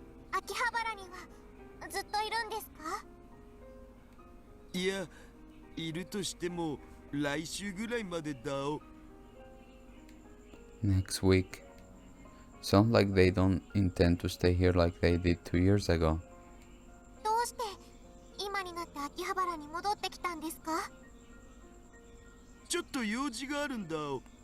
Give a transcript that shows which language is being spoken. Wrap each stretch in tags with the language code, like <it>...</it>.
<ja>秋葉原にはずっといるんですか？いや、いるとしても来週ぐらいまでだお。</ja> <en>Next week. Sounds like they don't intend to stay here like they did 2 years ago.</en> <ja>どうして今になって秋葉原に戻ってきたんですか？ちょっと用事があるんだお。</ja>